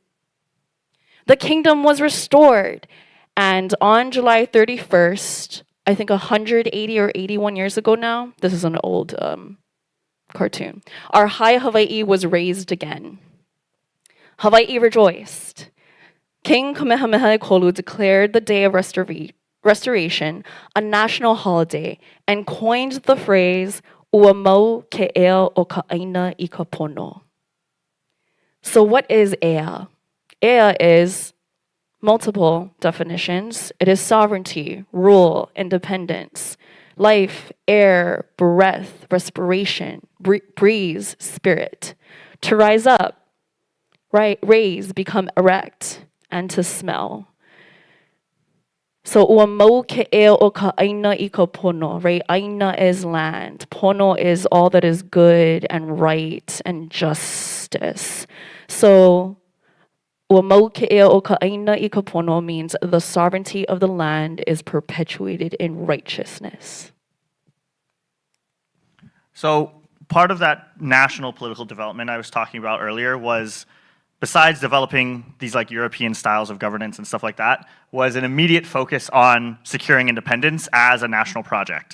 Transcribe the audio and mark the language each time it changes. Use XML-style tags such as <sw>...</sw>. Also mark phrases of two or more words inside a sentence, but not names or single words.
<en>The kingdom was restored, and on July 31st, I think 180 or 81 years ago now, this is an old cartoon, our high Hawaii was raised again. Hawaii rejoiced. King Kamehameha Ekolu declared the day of restoration a national holiday and coined the phrase</en> <haw>"Ua mau ke ea o ka ʻāina I ka pono."</haw> <en>So what is ea? Ea is multiple definitions. It is sovereignty, rule, independence, life, air, breath, respiration, breeze, spirit. To rise up, right? Raise, become erect, and to smell. So</en> <haw>ua mau ke ea o ka ʻāina I ka pono,</haw> <en>right? Aina is land. Pono is all that is good and right and justice. So</en> <haw>ua mau ke ea o ka ʻāina I ka pono</haw> <en>means the sovereignty of the land is perpetuated in righteousness. So part of that national political development I was talking about earlier was, besides developing these like European styles of governance and stuff like that, was an immediate focus on securing independence as a national project.</en>